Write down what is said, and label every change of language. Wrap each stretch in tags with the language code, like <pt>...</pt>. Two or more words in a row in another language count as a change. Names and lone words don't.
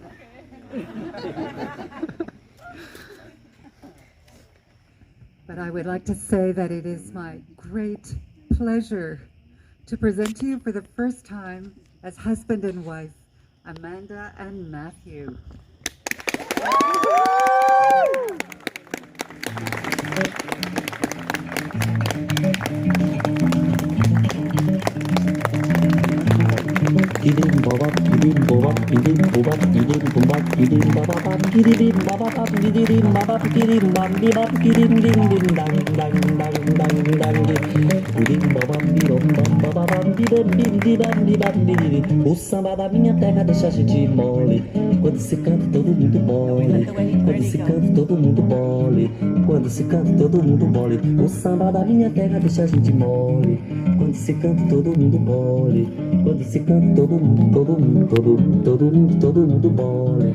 <en>But I would like to say that it is my great pleasure to present to you for the first time as husband and wife, Amanda and Matthew. Kirim babap, kirim babap, kirim babap, kirim babap, kirim babap, kirim babap, kirim babap, kirim bambibap, kirim ding ding dang dang dang dang dang ding. Kirim babap, birom bam babam, bibam bim bibam bibam bibim.</en> <pt>O samba da minha terra deixa a gente mole. Quando se canta todo mundo bole. Quando se canta todo mundo bole. Quando se canta todo mundo bole. O samba da minha terra deixa a gente mole. Quando se canta todo mundo bole. Quando se canta todo mundo bole.</pt>